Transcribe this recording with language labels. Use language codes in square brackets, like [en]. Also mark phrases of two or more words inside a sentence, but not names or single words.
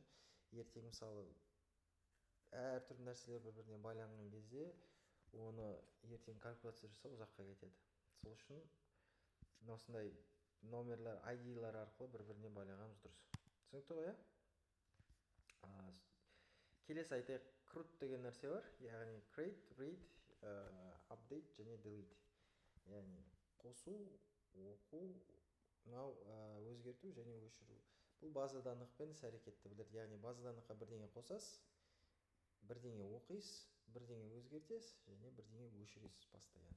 [kk] Ертең мысалы әртүрлі нәрселер бір-біріне байланған кезде оны ертең калькуляция жасау ұзаққа кетеді. Сол үшін осындай номерлер ID-лар арқылы бір-біріне байлағанымыз дұрыс. Түсінікті ғой, келесі айтайық, CRUD деген нәрсе бар, яғни [en] create, read, update [kk] және delete. Яғни қосу, оқу, мынау өзгерту және өшіру. Бұл база данықпен іс-әрекетті білдіреді. Яғни база даныққа бірдеңе қосасыз, бірдеңе оқисыз, бірдеңе өзгертесіз және бірдеңе өшіресіз постоянно.